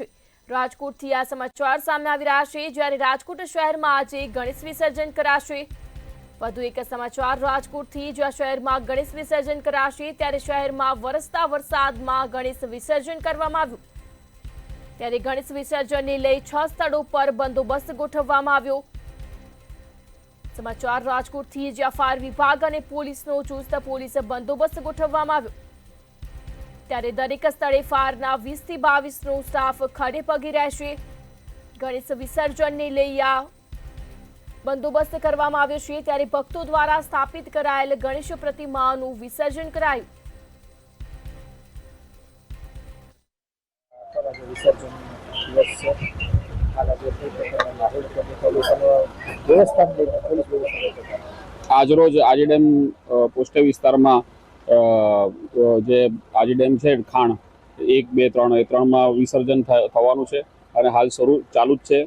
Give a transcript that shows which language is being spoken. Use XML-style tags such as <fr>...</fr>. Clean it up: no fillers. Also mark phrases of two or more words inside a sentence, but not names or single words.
<gu>રાજકોટથી આ સમાચાર સામે આવી રહ્યા છે જ્યારે રાજકોટ શહેરમાં આજે ગણેશ વિસર્જન કરાશે। વધુ એક સમાચાર રાજકોટથી જ્યાં શહેરમાં ગણેશ વિસર્જન કરાશે ત્યારે શહેરમાં વરસતા વરસાદમાં ગણેશ વિસર્જન કરવામાં આવ્યું। ત્યારે ગણેશ વિસર્જનને લઈ 6 સ્થળો પર બંદોબસ્ત ગોઠવવામાં આવ્યો। સમાચાર રાજકોટથી જ્યાં ફાયર વિભાગ અને પોલીસનો ચુસ્ત પોલીસ બંદોબસ્ત ગોઠવવામાં આવ્યો। ત્યારે દરેક સ્થળે ફાયરના 20 થી 22 નો સ્ટાફ ખડે પગે રહેશે। ગણેશ વિસર્જનને લઈ આ બંદોબસ્ત કરવામાં આવ્યો છે ત્યારે ભક્તો દ્વારા સ્થાપિત કરાયેલ ગણેશ પ્રતિમાઓનું વિસર્જન કરાયું। આજરોજ આજી ડેમ પોસ્ટે વિસ્તારમાં જે આજી ડેમ છે ખાણ 1, 2, 3 એ 3માં વિસર્જન થવાનું છે અને હાલ ચાલુ જ છે।</gu>